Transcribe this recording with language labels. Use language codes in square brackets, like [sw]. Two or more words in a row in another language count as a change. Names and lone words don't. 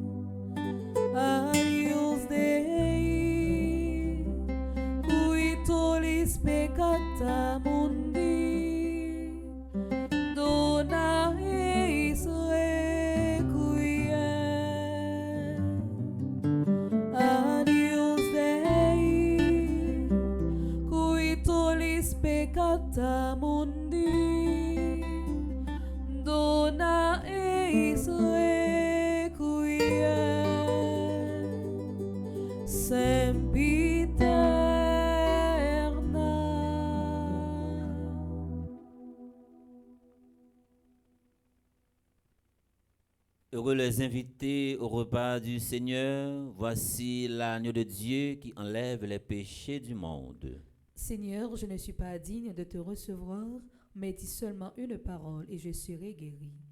[la] Agnus Dei, qui tollis peccata mundi, dona eis peccata mundi, dona eis requiem, sempiterna. [fr] Heureux les invités au repas du Seigneur. Voici l'agneau de Dieu qui enlève les péchés du monde. Seigneur, je ne suis pas digne de te recevoir, mais dis seulement une parole et je serai guéri.